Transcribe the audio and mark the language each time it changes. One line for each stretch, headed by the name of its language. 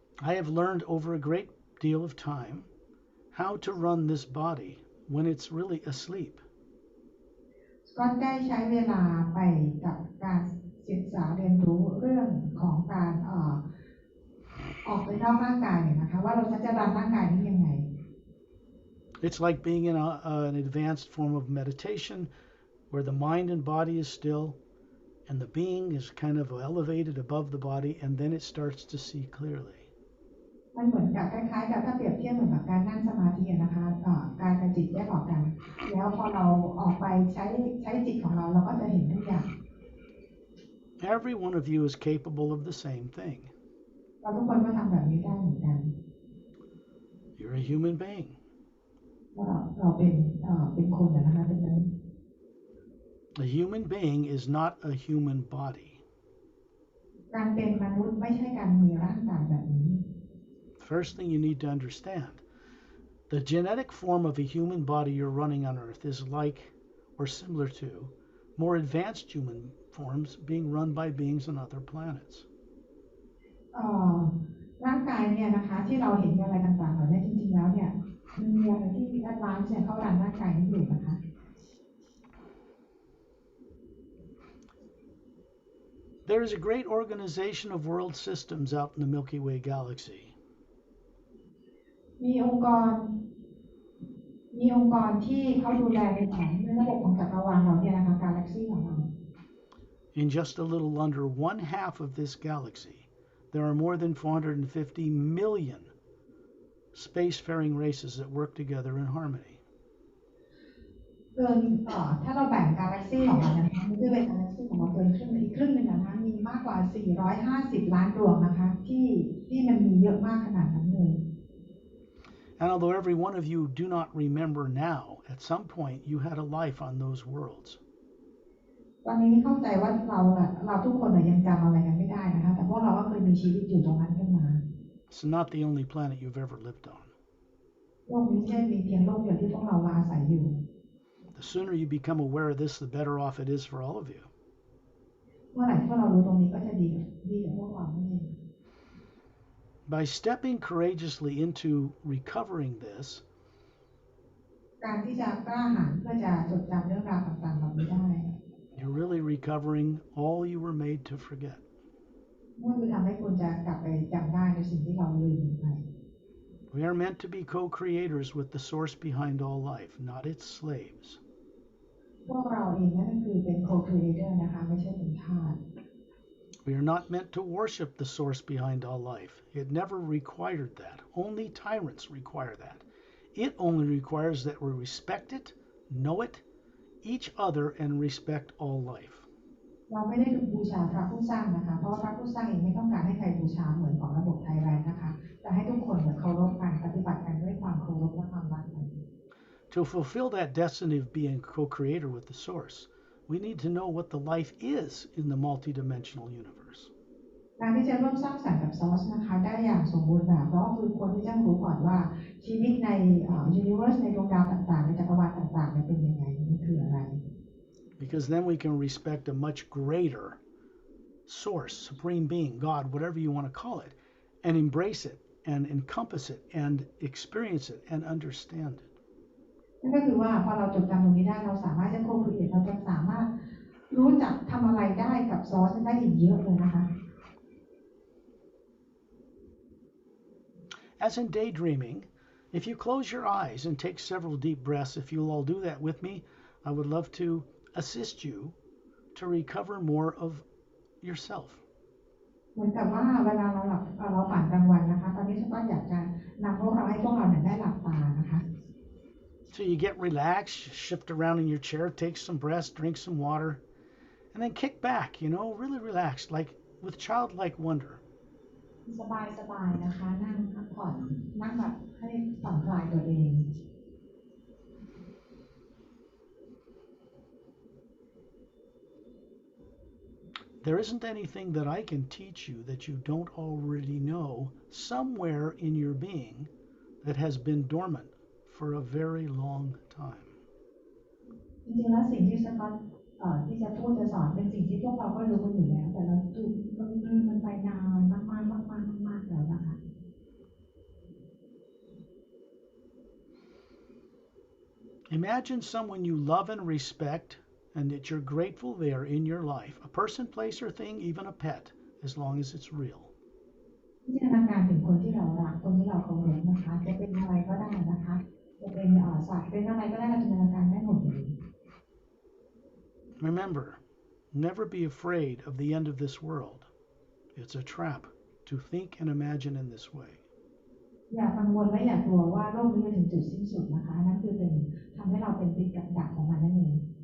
English: I have learned over a great deal of time how to run this body when it's really asleep.
Thai: ก็ได้ใช้เวลาไปกับการศึกษาเรียนรู้เรื่องของการออกไปนอกร่างกายเนี่ยนะคะว่าเราจะรันร่างกายนี้ยังไง
English: It's like being in an advanced form of meditation where the mind and body is still and the being is kind of elevated above the body and then it starts to see clearly.
Thai: มันเหมือนกับคล้ายๆกับถ้าเปรียบเทียบเหมือนกับการนั่งสมาธินะคะกายกับจิตแยกออกกันแล้วพอเราออกไปใช้จิตของเราเราก็จะเห็นทุกอย่าง
English: Every one of you is capable of the same thing.
Thai: เราทุกคนก็ทำแบบนี้ได้เหมือนกัน
English: You're a human being.
Thai: เราเป็นคนนะคะเป็นนั้น
English: A human being is not a human body.
Thai: การเป็นมนุษย์ไม่ใช่การมีร่างกายแบบนี้
English: First thing you need to understand, the genetic form of a human body you're running on Earth is like or similar to more advanced human forms being run by beings on other planets.
Thai: ร่างกายเนี่ยนะคะที่เราเห็นอะไรต่างๆเหล่านี้จริงๆแล้วเนี่ยมันมีอะไรที่แอดวานซ์เนี่ยเข้ารันร่างกายนี้อยู่นะคะ
English: There is a great organization of world systems out in the Milky Way galaxy.
Thai: มีองค์กรที่เขาดูแลในระบบของจักรวาลเราเนี่ยนะคะกาแล็กซี่ของเรา
English: In just a little under one half of this galaxy, there are more than 450 million spacefaring races that work together in harmony.
Thai: ถ้าเราแบ่งกาแล็กซี่ของเรานะคะมันจะเป็นกาแล็กซี่ของเราเกินครึ่งอีกครึ่งหนึ่งนะคะมีมากกว่า450ล้านดวงนะคะที่มันมีเยอะมากขนาดนั้นเลย
English: And although every one of you do not remember now, at some point you had a life on those worlds.
Thai: ตอนนี้เข้าใจว่าเราทุกคนยังจำอะไรกันไม่ได้นะคะแต่พวกเราก็เคยมีชีวิตอยู่ตรงนั้นขึ้นมา
English: It's not the only planet you've ever lived on.
Thai: โลกนี้ไม่ใช่มีเพียงโลกเดียวที่พวกเราอาศัยอยู่
English: The sooner you become aware of this, the better off it is for all of you.
Thai: เมื่อไหร่ที่พวกเรารู้ตรงนี้ก็จะดีกับพวกเราเอง
English: By stepping courageously into recovering this,
Thai: การที่จะกล้าหาญเพื่อจะจดจำเรื่องราวต่างๆเหล่านี้ได้
English: you're really recovering all you were made to forget.
Thai: นั่นคือทำให้คุณจะกลับไปจำได้ในสิ่งที่เราลืมไป
English: We are meant to be co-creators with the source behind all life, not its slaves.
Thai: พวกเราเองนั่นก็คือเป็น co-creator นะคะไม่ใช่เป็นทาส
English: We are not meant to worship the source behind all life. It never required that. Only tyrants require that. It only requires that we respect it, know it, each other, and respect all life.
Thai: เราไม่ได้บูชาพระผู้สร้างนะคะเพราะพระผู้สร้างเองไม่ต้องการให้ใครบูชาเหมือนของระบบไทยแลนด์นะคะแต่ให้ทุกคนเคารพกันปฏิบัติกันด้วยความเคารพและความรักกัน
English: To fulfill that destiny of being co-creator with the source, we need to know what the life is in the multidimensional universe.
Thai: การที่จะร่วมสร้างสรรค์กับซอสนะคะได้อย่างสมบูรณ์แบบก็คือควรที่จะรู้ก่อนว่าชีวิตในuniverse ในดวงดาวต่างๆในจักรวาลต่างๆเป็นยังไงมันคืออะไร
English: Because then we can respect a much greater source, supreme being, God, whatever you want to call it, and embrace it and encompass it and experience it and understand it.
Thai: นั่นก็คือว่าพอเราจดจำตรงนี้ได้เราสามารถจะโคคุยเราจะสามารถรู้จักทำอะไรได้กับซอสได้อีกเยอะเลยนะคะ
English: As in daydreaming, if you close your eyes and take several deep breaths, if you'll all do that with me, I would love to assist you to recover more of yourself.
Thai: เหมือนกับว่าเวลาเราฝันกลางวันนะคะตอนนี้ฉันก็อยากจะนำพวกเราให้พวกเราได้หลับตานะคะ
English: So you get relaxed, shift around in your chair, take some breaths, drink some water, and then kick back, really relaxed, like with childlike wonder.
Thai: สบายๆนะคะนั่งพักผ่อนนั่งแบบให้ผ่อนคลายตัวเอง
English: There isn't anything that I can teach you that you don't already know somewhere in your being that has been dormant for a very long time.
Thai: จริงๆแล้วสิ่งที่สกอตที่จะพูดจะสอนเป็นสิ่งที่พวกเราก็รู้กันอยู่แล้วแต่เราลืมมันไปนานมากๆแล้วนะคะ
English: Imagine someone you love and respect and that you're grateful they are in your life. A person, place, or thing, even a pet, as long as it's real.
Thai: จินตนาการถึงคนที่เรารักคนที่เราเคารพนะคะจะเป็นอะไรก็ได้นะคะจะเป็นสัตว์เป็นอะไรก็ได้เราจินตนาการได้หมดเลย
English: Remember, never be afraid of the end of this world. It's a trap to think and imagine in this way.
Thai: อย่ากังวลและอย่ากลัวว่าโลกนี้จะถึงจุดสิ้นสุดนะคะนั่นคือเป็นทำให้เราเป็นติดกับดักของมันนั่นเอง